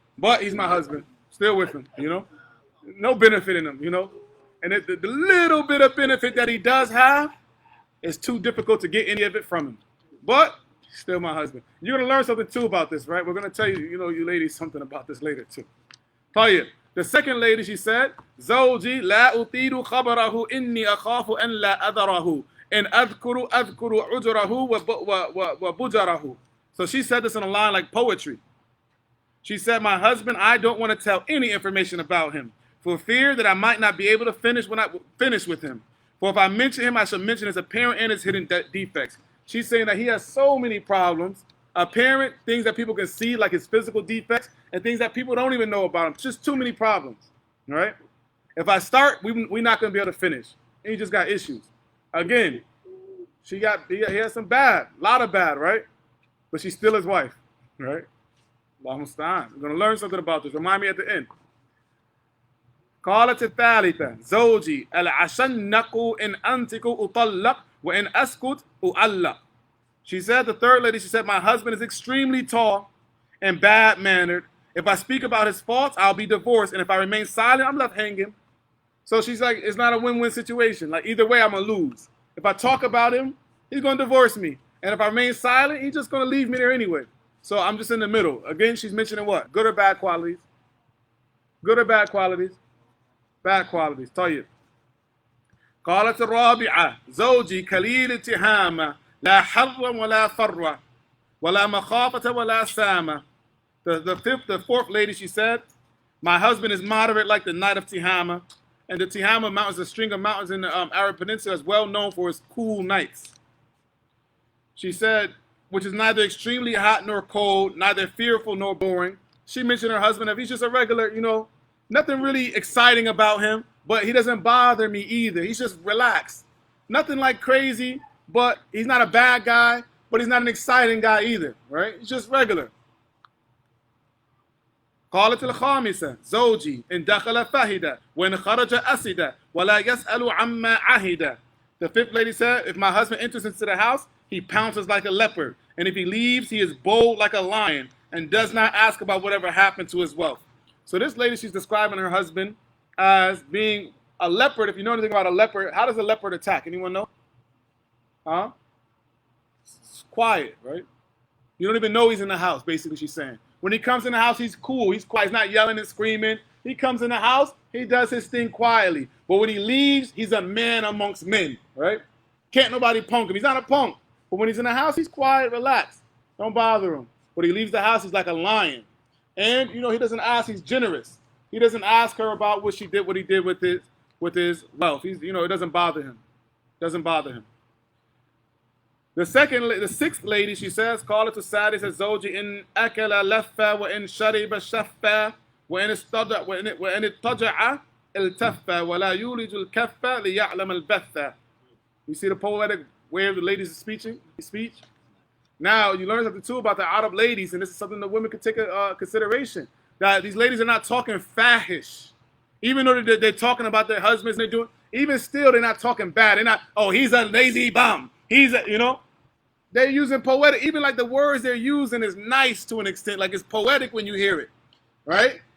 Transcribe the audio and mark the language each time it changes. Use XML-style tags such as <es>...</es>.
<en>But he's my husband, still with him, No benefit in him, And the little bit of benefit that he does have is too difficult to get any of it from him. But still my husband. You're going to learn something too about this, right? We're going to tell you, you ladies, something about this later too.</en> <ar>طيب.</ar> <en>The second lady, she said,</en> <ar>زوجي لا أطيل خبره إني أخاف أن لا أذره إن أذكر عجره وبجره.</ar> <en>So she said this in a line like poetry. She said, my husband, I don't want to tell any information about him for fear that I might not be able to finish when I finish with him. For if I mention him, I shall mention his apparent and his hidden defects. She's saying that he has so many problems, apparent things that people can see, like his physical defects, and things that people don't even know about him. Just too many problems, all right? If I start, we're not going to be able to finish. And he just got issues. Again, he has some bad, a lot of bad, right? But she's still his wife, right?</en> <ar>Allahu musta'an.</ar> <en>We're going to learn something about this. Remind me at the end.</en> <ar>قالت الثالثة زوجي العشنق إن أنتق أطلق وإن أسكت أعلق.</ar> <en>She said, the third lady, she said, my husband is extremely tall and bad-mannered. If I speak about his faults, I'll be divorced. And if I remain silent, I'm left hanging. So she's like, it's not a win-win situation. Like, either way, I'm going to lose. If I talk about him, he's going to divorce me. And if I remain silent, he's just going to leave me there anyway. So I'm just in the middle. Again, she's mentioning what? Good or bad qualities? Good or bad qualities? Bad qualities.</en> <ar>طيب. قالت الرابعة زوجي كليل التهامة لا حر ولا فر ولا مخافة ولا سامة.</ar> <en>The fourth lady, she said, my husband is moderate like the night of Tihama. And the Tihama Mountains, a string of mountains in the Arab Peninsula, is well known for its cool nights. She said, which is neither extremely hot nor cold, neither fearful nor boring. She mentioned her husband, if he's just a regular, nothing really exciting about him, but he doesn't bother me either. He's just relaxed. Nothing like crazy, but he's not a bad guy, but he's not an exciting guy either, right? He's just regular.</en> <ar>قالت الخامسة زوجي إن دخل فهد وإن خرج أسد ولا يسأل عما عهد.</ar> <en>The fifth lady said, if my husband enters into the house, he pounces like a leopard. And if he leaves, he is bold like a lion and does not ask about whatever happened to his wealth. So this lady, she's describing her husband as being a leopard. If you know anything about a leopard, how does a leopard attack? Anyone know? Huh? It's quiet, right? You don't even know he's in the house, basically she's saying. When he comes in the house, he's cool. He's quiet. He's not yelling and screaming. He comes in the house, he does his thing quietly. But when he leaves, he's a man amongst men, right? Can't nobody punk him. He's not a punk. But when he's in the house, he's quiet, relaxed. Don't bother him. When he leaves the house, he's like a lion. And, he doesn't ask. He's generous. He doesn't ask her about what he did with his wealth. It doesn't bother him. Doesn't bother him. The sixth lady, she says,</en> <ar>قالت السادسة زوجي إن أكل لف وإن شرب شف وإن اضطجع التف ولا يولج الكف ليعلم البث.</ar> <en>You see the poetic way of the ladies' speech? Now, you learn something too about the Arab ladies, and this is something that women could take a consideration. That these ladies are not talking fahish. Even though they're talking about their husbands, and even still, they're not talking bad. They're not, he's a lazy bum. They're using poetic, even like the words they're using is nice to an extent, like it's poetic when you hear it, right?</en>